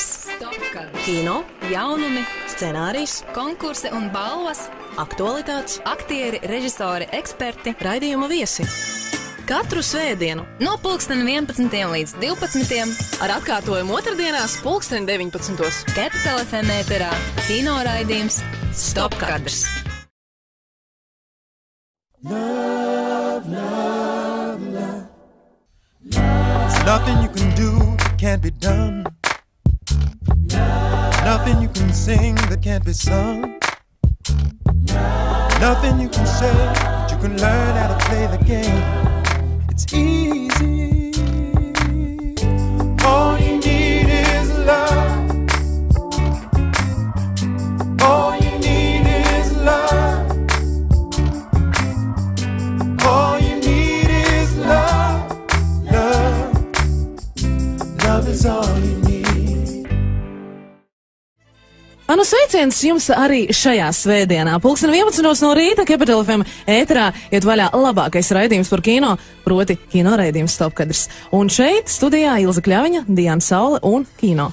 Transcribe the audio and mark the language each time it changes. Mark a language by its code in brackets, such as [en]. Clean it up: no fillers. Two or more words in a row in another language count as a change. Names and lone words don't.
[lv] Kino, jaunumi, scenārijs, konkursi un balvas, aktualitātes, aktieri, režisori, eksperti, raidījuma viesi. Katru svētdienu no 11. līdz 12. ar atkārtojumu otrdienās 19. Capital FM ēterā kino raidījums Stop kadrs. [en] Love, love, love. There's nothing you can do that can't be done. Nothing you can sing that can't be sung. Nothing you can say that you can learn how to play the game. It's easy. All you need is love. All you need is love. All you need is love. Love. Love is all you need. [lv] Manu sveiciens jums arī šajā svētdienā. 11. no rīta Capital FM ēterā iet vaļā labākais raidījums par kino, proti kino raidījums Stop kadrs. Un šeit studijā Ilza Kļaviņa, Diana Saule un kino.